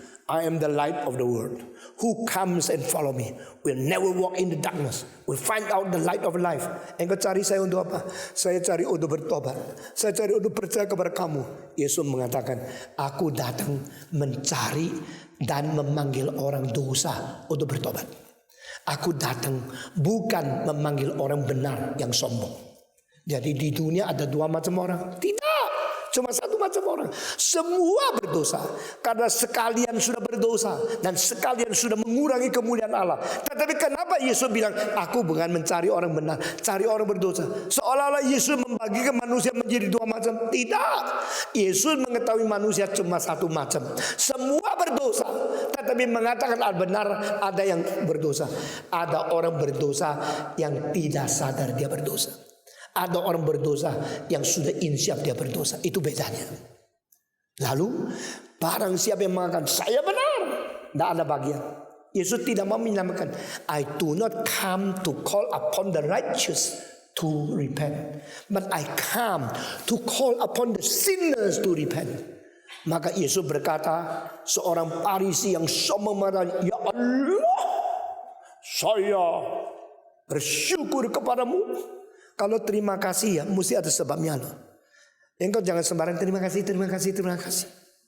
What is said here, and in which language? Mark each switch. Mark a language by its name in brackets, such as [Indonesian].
[English] I am the light of the world. Who comes and follow me will never walk in the darkness, will find out the light of life. [Indonesian] Engkau cari saya untuk apa? Saya cari untuk bertobat. Saya cari untuk percaya kepada kamu. Yesus mengatakan, aku datang mencari dan memanggil orang dosa untuk bertobat. Aku datang bukan memanggil orang benar yang sombong. Jadi di dunia ada dua macam orang? Tidak, cuma satu macam orang. Semua berdosa karena sekalian sudah berdosa dan sekalian sudah mengurangi kemuliaan Allah. Tetapi kenapa Yesus bilang, aku bukan mencari orang benar, cari orang berdosa? Seolah-olah Yesus membagikan manusia menjadi dua macam. Tidak, Yesus mengetahui manusia cuma satu macam. Semua berdosa, tetapi mengatakan benar ada yang berdosa. Ada orang berdosa yang tidak sadar dia berdosa. Ada orang berdosa yang sudah insyaf dia berdosa. Itu bedanya. Lalu barang siapa yang mengatakan saya benar, tidak ada bagian. Yesus tidak mau menyamakan. [English] I do not come to call upon the righteous to repent, but I come to call upon the sinners to repent. [Indonesian] Maka Yesus berkata, seorang Farisi yang sombong mengatakan, ya Allah, saya bersyukur kepadamu. Kalau terima kasih ya mesti ada sebabnya loh. Engkau jangan sembarang terima kasih, terima kasih, terima kasih.